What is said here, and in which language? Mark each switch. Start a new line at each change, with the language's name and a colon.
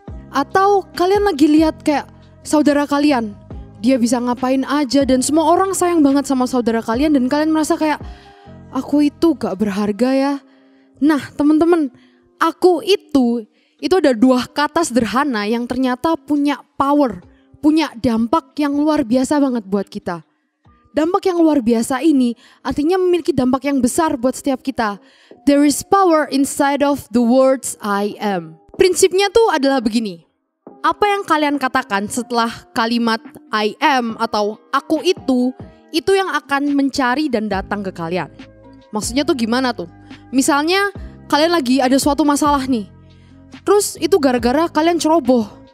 Indonesian: Atau kalian lagi lihat kayak saudara kalian, dia bisa ngapain aja dan semua orang sayang banget sama saudara kalian, dan kalian merasa kayak, aku itu gak berharga ya. Nah teman-teman, aku itu ada dua kata sederhana yang ternyata punya power, punya dampak yang luar biasa banget buat kita. Dampak yang luar biasa ini artinya memiliki dampak yang besar buat setiap kita.
English: There is power inside of the words I am.
Indonesian: Prinsipnya tuh adalah begini. Apa yang kalian katakan setelah kalimat I am atau aku itu yang akan mencari dan datang ke kalian. Maksudnya tuh gimana tuh? Misalnya kalian lagi ada suatu masalah nih. Terus itu gara-gara kalian ceroboh.